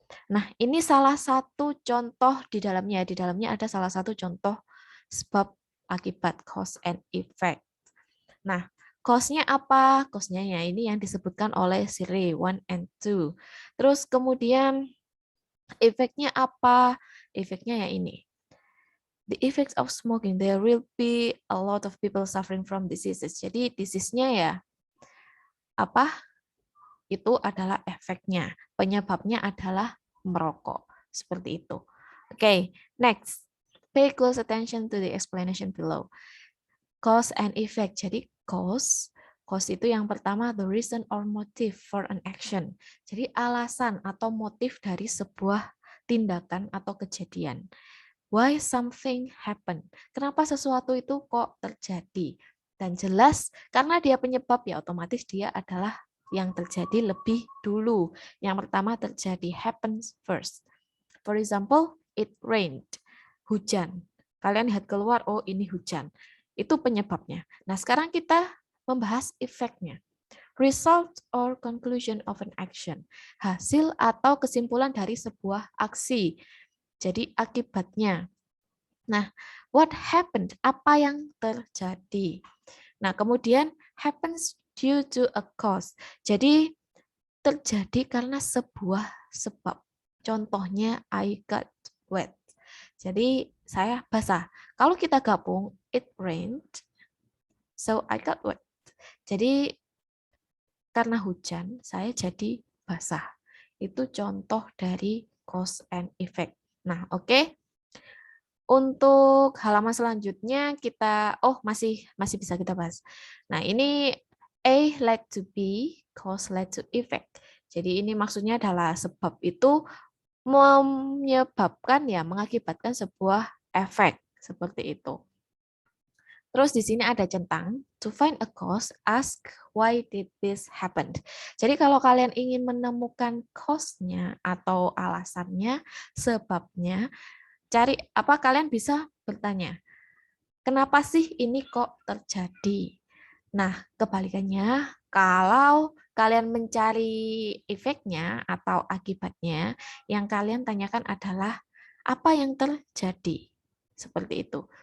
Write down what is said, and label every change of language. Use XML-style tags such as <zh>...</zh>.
<id>Nah, ini salah satu contoh di dalamnya. Di dalamnya ada salah satu contoh sebab akibat cause and effect. Nah, cause-nya apa? Cause-nya ya ini yang disebutkan oleh Siri 1 and 2. Terus kemudian efeknya apa? Efeknya ya ini.</id> <en>The effects of smoking, there will be a lot of people suffering from diseases.</en> <id>Jadi disease-nya ya apa? Itu adalah efeknya. Penyebabnya adalah merokok. Seperti itu. Oke, next.</id> <en>Pay close attention to the explanation below. Cause and effect.</en> <id>Jadi cause itu yang pertama</id> <en>the reason or motive for an action.</en> <id>Jadi alasan atau motif dari sebuah tindakan atau kejadian.</id> <en>Why something happen?</en> <id>Kenapa sesuatu itu kok terjadi? Dan jelas karena dia penyebab ya otomatis dia adalah yang terjadi lebih dulu. Yang pertama terjadi</id> <en>happens first. For example, it rained.</en> <id>Hujan. Kalian lihat keluar, oh ini hujan. Itu penyebabnya. Nah, sekarang kita membahas efeknya.</id> <en>Result or conclusion of an action.</en> <id>Hasil atau kesimpulan dari sebuah aksi. Jadi akibatnya. Nah,</id> <en>what happened?</en> <id>Apa yang terjadi? Nah, kemudian</id> <en>happens due to a cause.</en> <id>Jadi terjadi karena sebuah sebab. Contohnya</id> <en>I got wet.</en> <id>Jadi saya basah. Kalau kita gabung</id> <en>it rained, so I got wet.</en> <id>Jadi karena hujan saya jadi basah. Itu contoh dari cause and effect. Nah, oke. Untuk halaman selanjutnya kita masih bisa kita bahas. Nah, ini</id> <en>A led to B, cause led to effect.</en> <id>Jadi ini maksudnya adalah sebab itu menyebabkan ya mengakibatkan sebuah efek seperti itu. Terus di sini ada centang,</id> <en>to find a cause, ask why did this happen.</en> <id>Jadi kalau kalian ingin menemukan cause-nya atau alasannya, sebabnya, kalian bisa bertanya, kenapa sih ini kok terjadi? Nah, kebalikannya, kalau kalian mencari efeknya atau akibatnya, yang kalian tanyakan adalah apa yang terjadi. Seperti itu.</id>